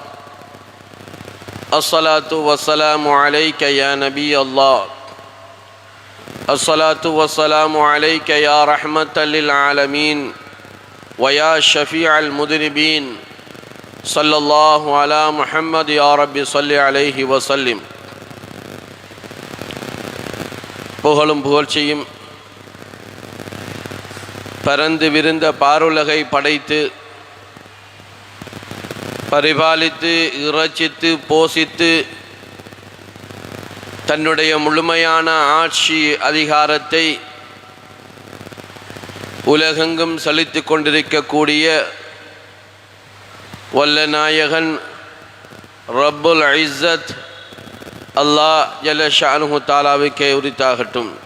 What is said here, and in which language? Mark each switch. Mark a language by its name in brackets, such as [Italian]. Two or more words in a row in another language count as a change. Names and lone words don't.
[Arabic] الصلاة والسلام عليك يا نبي الله الصلاة والسلام عليك يا رحمة للعالمين ويا شفيع المذنبين صلى الله على محمد يا رب صل عليه وسلم. [Tamil] புகழும் புகழ்ச்சியும் பரந்து விரிந்த பாருலகை படைத்து பரிபாலித்து இரட்சித்து போஷித்து தன்னுடைய முழுமையான ஆட்சி அதிகாரத்தை உலகெங்கும் செலுத்தி கொண்டிருக்கக்கூடிய வல்ல நாயகன் [Arabic] رب العزة الله جل شأنه تعالى [Tamil] உரித்தாகட்டும்.